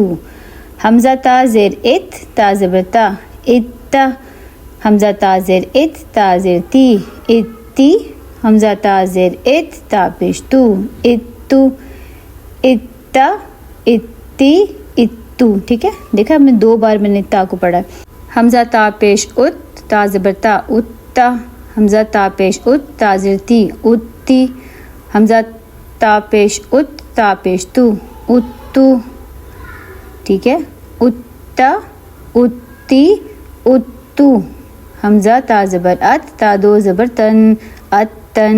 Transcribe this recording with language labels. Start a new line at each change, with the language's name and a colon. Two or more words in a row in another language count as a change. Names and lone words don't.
Urdu: حمزہ تا زیر ات, تا زبر تا اتا. حمزہ تا زیر ات, تا زیر تی اتی. حمزہ تا زیر ات, تا پیش تو اتو اتا اتی اتو. ٹھیک ہے, دیکھا ہم نے 2 بار میں نے تا کو پڑھا. حمزہ تا پیش ات, تا زبر تا اتا. حمزہ تا پیش ات, تا زیر تی اتی. حمزہ تا پیش ات, تا پیش تو اتو. ٹھیک ہے, اتا اتی اتو. حمزہ تا زبر ات, تا 2 زبر تن اتن.